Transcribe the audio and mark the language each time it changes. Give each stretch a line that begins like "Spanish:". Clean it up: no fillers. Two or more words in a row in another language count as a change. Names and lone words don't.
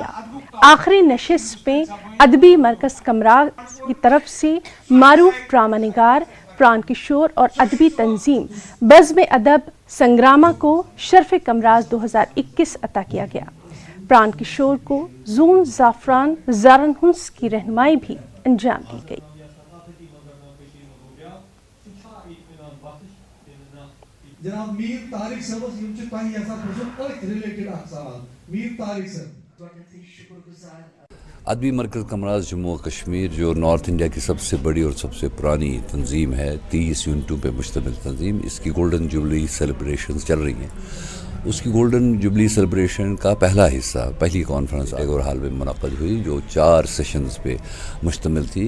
Urdu: آخری نشست میں ادبی مرکز کمراز کی طرف سے معروف ڈرامہ نگار پران کشور اور ادبی تنظیم بزم ادب سنگراما کو شرف کمراز 2021 عطا کیا گیا۔ پران کشور کو زون زعفران زارن ہنس کی رہنمائی بھی انجام دی گئی۔
Kashmiri: جناب میر طارق صاحب یم چھ تۄہہِ یژھان پرژھُن أتھۍ رِلیٹڈ اکھ سوال میر طارق صاحب۔
Urdu: ادبی مرکز کمراز جموں کشمیر جو نارتھ انڈیا کی سب سے بڑی اور سب سے پرانی تنظیم ہے، 30 یونٹوں پہ مشتمل تنظیم، اس کی
English: golden jubilee celebrations
Urdu: چل رہی ہیں۔ اس کی
English: golden jubilee celebration
Urdu: کا پہلا حصہ، پہلی کانفرنس ٹیگور ہال میں منعقد ہوئی جو 4 سیشنز پہ مشتمل تھی۔